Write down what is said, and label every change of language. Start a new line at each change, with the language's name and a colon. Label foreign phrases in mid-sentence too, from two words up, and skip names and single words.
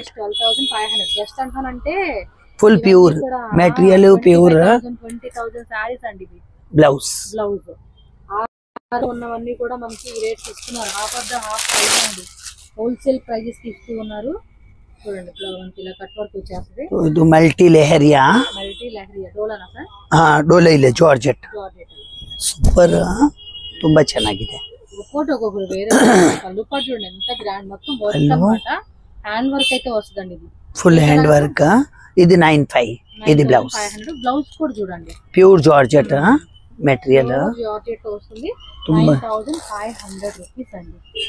Telugu: 12,500 జస్ట్ అంటానంటే
English: full pure material, pure
Telugu: 20,000 సారీస్ అండి. ఇది బ్లౌజ్ ఉన్నవన్నీ కూడా మనకి రేట్ ఇస్తున్నారు.
English: half of the half price
Telugu: అండి.
English: wholesale prices
Telugu: కి ఇస్తూ ఉన్నారు. చూడండి మనకి ఇలా
English: cut work
Telugu: వచ్చేస్తుంది.
Kannada: ಇದು ಮಲ್ಟಿ ಲೆಹರಿಯಾ ಡೋಲಾನಾ ಸರ್? ಡೋಲಾ ಇಲ್ಲ, ಜಾರ್ಜೆಟ್. ಸೂಪರ್. ತುಂಬಾ ಚೆನ್ನಾಗಿದೆ.
Telugu: ఒక్కొక్కరు వేరే కళ్ళు పాటు చూడండి ఎంత గ్రాండ్. మొత్తం వర్క్ అన్నమాట.
English: hand work
Telugu: అయితే వస్తుందండి. ఇది
English: full hand work.
Telugu: ఇది 95. ఇది బ్లౌజ్. 500. బ్లౌజ్ కూడా చూడండి
English: pure georgette material.
Telugu: జార్జెట్ వస్తుంది. 9,500 రూపీస్ అండి.